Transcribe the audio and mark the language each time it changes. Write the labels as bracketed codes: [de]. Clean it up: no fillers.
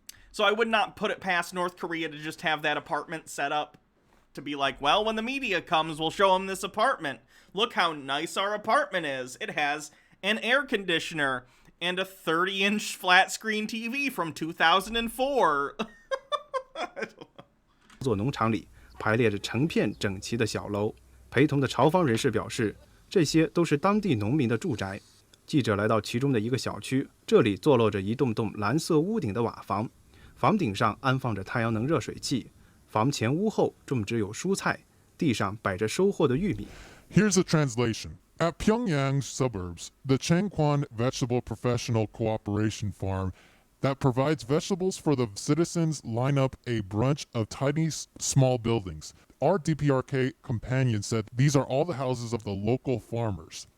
[en] So I would not put it past North Korea to just have that apartment set up to be like, well, when the media comes, we'll show them this apartment. Look how nice our apartment is. It has an air conditioner and a 30-inch flat screen TV from 2004. [zh] 座农场里排列着成片整齐的小楼，陪同的朝方人士表示，这些都是当地农民的住宅。记者来到其中的一个小区，这里坐落着一栋栋蓝色屋顶的瓦房，房顶上安放着太阳能热水器，房前屋后种植有蔬菜，地上摆着收获的玉米。 [en] Here's a translation. At Pyongyang's suburbs, the Changquan Vegetable Professional Cooperation Farm that provides vegetables for the citizens line up a bunch of tiny, small buildings. Our DPRK companion said these are all the houses of the local farmers.